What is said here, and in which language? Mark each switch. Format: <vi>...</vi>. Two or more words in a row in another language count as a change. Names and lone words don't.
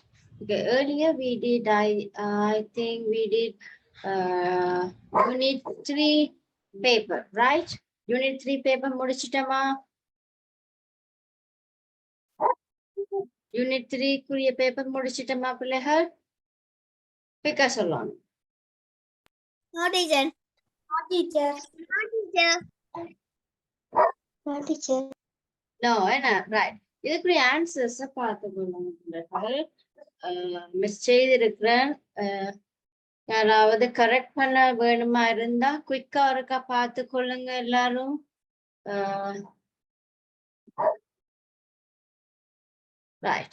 <en>Okay, earlier we did, I think we did unit 3 paper, right? Unit 3 paper</en> <ta>முடிச்சிட்டோமா?</ta> <en>Unit 3</en> <ta>குரிய பேப்பர் முடிச்சிட்டோமா பிள்ளைகள்? பிக்கா சொல்லணும்.</ta> <en>No, teacher. No, teacher. No, teacher. No, teacher. No,</en> <ta>என்ன?</ta> <en>Right.</en> <ta>இதுக்குரிய ஆன்சர்ஸை பார்த்துக்கொள்ளுங்க பிள்ளைகள். மிஸ் செய்திருக்கிறேன். யாராவது கரெக்ட் பண்ண வேணுமா இருந்தா குயிக்கா இருக்கா பார்த்து கொள்ளுங்க எல்லாரும். ரைட்.</ta>